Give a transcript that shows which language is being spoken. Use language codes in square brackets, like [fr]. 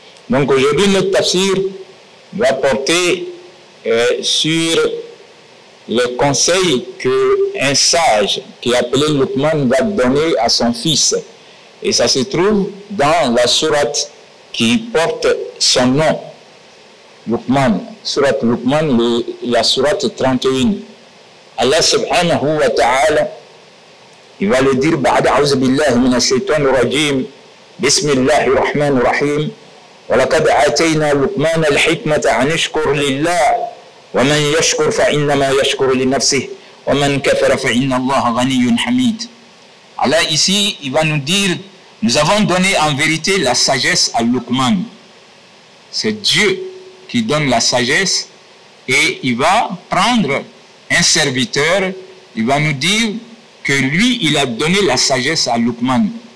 [fr] Donc aujourd'hui, notre tafsir va porter sur le conseil qu'un sage qui est appelé Luqman va donner à son fils. Et ça se trouve dans la sourate qui porte son nom. Luqman, sourate Luqman, la sourate 31. Allah subhanahu wa ta'ala, il va le dire, [ar] بعد أعوذ بالله من الشيطان الرجيم بسم الله الرحمن الرحيم ولقد آتينا لقمان الحكمة أن يشكر لله ومن يشكر فإنما يشكر لنفسه ومن كفر فإن الله غني حميد. [fr] Allah ici, il va nous dire, nous avons donné en vérité la sagesse à Luqman. C'est Dieu qui donne la sagesse et il va prendre un serviteur, il va nous dire que lui, il a donné la sagesse à Luqman.